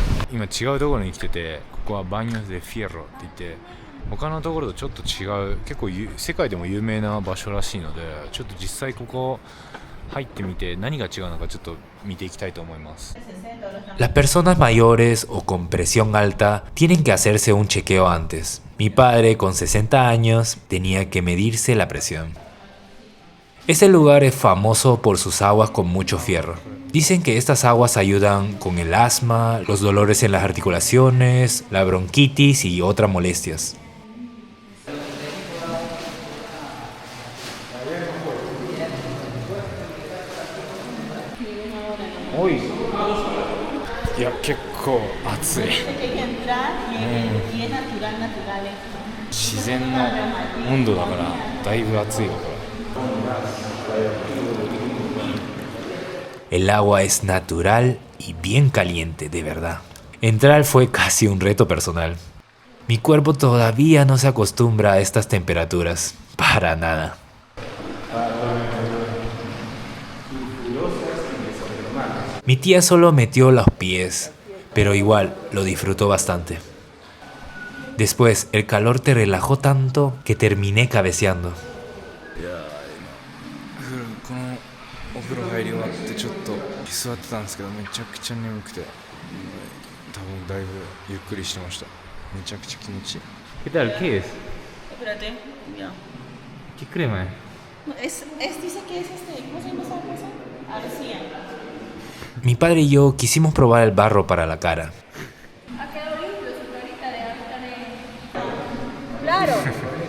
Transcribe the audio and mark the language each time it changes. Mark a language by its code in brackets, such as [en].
[ja] 今違うところに来てて、ここはバニョス・デ・フィエロって言って、他のところとちょっと違う、結構世界でも有名な場所らしいので、ちょっと実際ここ入ってみて何が違うのかちょっと見ていきたいと思います。 [es] Las personas mayores o con presión alta tienen que hacerse un chequeo antes. Mi padre, con 60 años, tenía que medirse la presión. Este lugar es famoso por sus aguas con mucho fierro. Dicen que estas aguas ayudan con el asma, los dolores en las articulaciones, la bronquitis y otras molestias. [ja] Uy. いや結構暑い。 [es] Hay que entrar y es natural, natural. [ja] 自然の温度だからだいぶ暑いわこれ。 [es] El agua es natural y bien caliente, de verdad. Entrar fue casi un reto personal. Mi cuerpo todavía no se acostumbra a estas temperaturas. Para nada. Mi tía solo metió los pies, pero igual lo disfrutó bastante. Después, el calor te relajó tanto que terminé cabeceando. [ja] このお風呂入り終わってちょっと座ってたんですけど、めちゃくちゃ眠くて、多分だいぶゆっくりしてました。めちゃくちゃ気持ちいい。 [es] ¿Qué tal? ¿Qué es? Espérate, ya. ¿Qué crema es? Dice que es ¿cómo se llama esa cosa? Arcilla. Mi padre y yo quisimos probar el barro para la cara. Ha quedado limpio su carita de ahorita de... Claro.